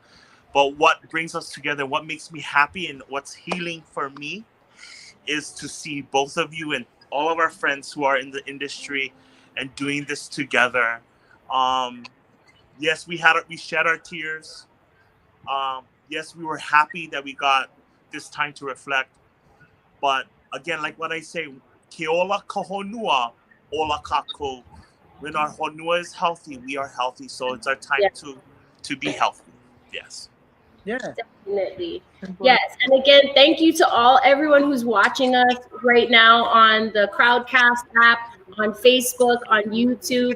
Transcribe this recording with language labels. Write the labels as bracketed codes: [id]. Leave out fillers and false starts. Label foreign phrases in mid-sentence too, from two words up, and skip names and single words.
[en] But what brings us together, what makes me happy, and what's healing for me is to see both of you and all of our friends who are in the industry and doing this together. Yes, we shed our tears. Yes, we were happy that we got this time to reflect. But again, like what I say, [haw] ke ola ka honua, ola kako. [en] When our honua is healthy, we are healthy. So it's our time to be healthy. Yes. Yeah. Definitely. Yes. And again, thank you to everyone who's watching us right now on the Crowdcast app, on Facebook, on YouTube.